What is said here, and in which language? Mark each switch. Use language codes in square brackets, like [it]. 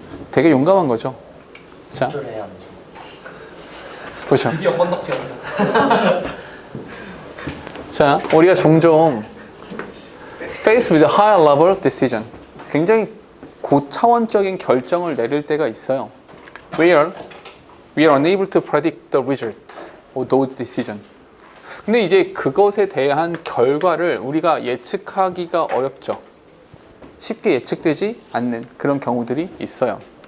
[ko] 되게 용감한 거죠. 자, 해야 안 되죠. 보죠. 드디어 번덕지 한다. 자, 우리가 종종 [en] face with a higher level decision, [ko] 굉장히 고차원적인 결정을 내릴 때가 있어요. [en] Where we are unable to predict the result of those decisions. [ko] 근데 이제 그것에 대한 결과를 우리가 예측하기가 어렵죠. 쉽게 예측되지 않는 그런 경우들이 있어요.